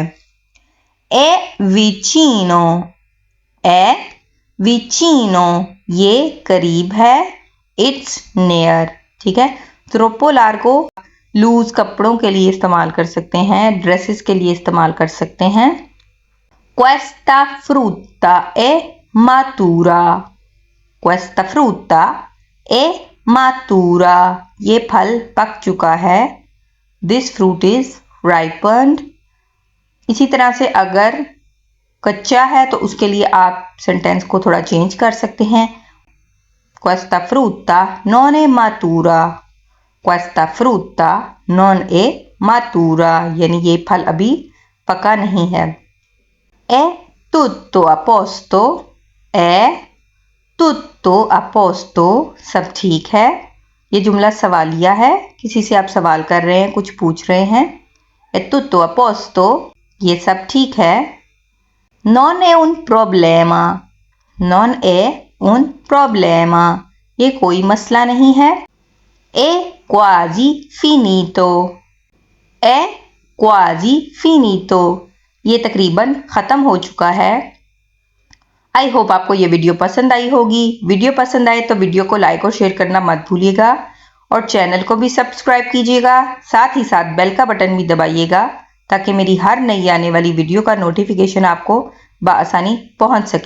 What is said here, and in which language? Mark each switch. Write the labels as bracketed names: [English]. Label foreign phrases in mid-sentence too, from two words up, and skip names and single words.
[Italian] È vicino, è vicino, [Hindi] ये करीब है, [English] It's near. [Hindi] ठीक है, [Italian] troppo largo [Hindi] लूज कपड़ों के लिए इस्तेमाल कर सकते हैं, ड्रेसेस के लिए इस्तेमाल कर सकते हैं। [Italian] Questa frutta è matura, questa frutta è matura, [Hindi] ये फल पक चुका है। [English] This fruit is ripened। [Hindi] इसी तरह से अगर कच्चा है तो उसके लिए आप सेंटेंस को थोड़ा चेंज कर सकते हैं। [Italian] Questa frutta non è matura, Questa frutta non è matura, [Hindi] यानी ये फल अभी पका नहीं है। [Italian] È tutto a posto, è tutto a posto, [Hindi] सब ठीक है। ये जुमला सवालिया है, किसी से आप सवाल कर रहे हैं, कुछ पूछ रहे हैं। [Italian] È tutto a posto, [Hindi] ये सब ठीक है। [Italian] Non è un problema, non è un problema, [Hindi] ये कोई मसला नहीं है। [Italian] È quasi finito, è quasi finito, [Hindi] ये तकरीबन ख़त्म हो चुका है। [English] I hope [Hindi] आपको ये वीडियो पसंद आई होगी। वीडियो पसंद आए तो वीडियो को लाइक और शेयर करना मत भूलिएगा और चैनल को भी सब्सक्राइब कीजिएगा। साथ ही साथ बेल का बटन भी दबाइएगा ताकि मेरी हर नई आने वाली वीडियो का नोटिफिकेशन आपको बआसानी पहुंच सके।